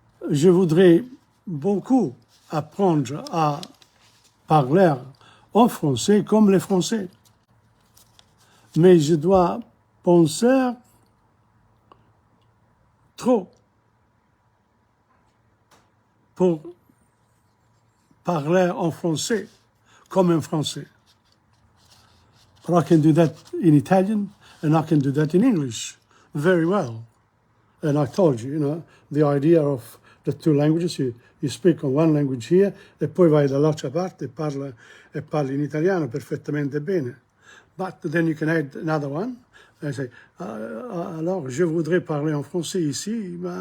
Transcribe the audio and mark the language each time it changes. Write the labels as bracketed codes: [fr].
[fr] Je voudrais beaucoup apprendre à parler en français comme les Français. Mais je dois penser trop pour parler en français comme un Français. [en] But I can do that in Italian and I can do that in English very well. And I told you, you know, the idea of the two languages, you speak on one language here [it] e poi vai dall'altra parte e parli in italiano perfettamente bene. [en] But then you can add another one. I say, [fr] alors, je voudrais parler en français ici.